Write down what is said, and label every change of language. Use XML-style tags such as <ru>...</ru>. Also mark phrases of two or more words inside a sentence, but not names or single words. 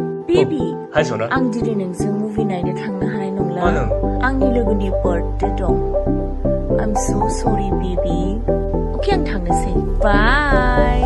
<trp>Baby, Hai Sona. ang diri nang movie naine thangna hanai nongla. Ano? Angni logoni birthday dong.</trp> <en>I'm so sorry, baby.</en> <trp>Okay, ang thangna say. Bye.</trp>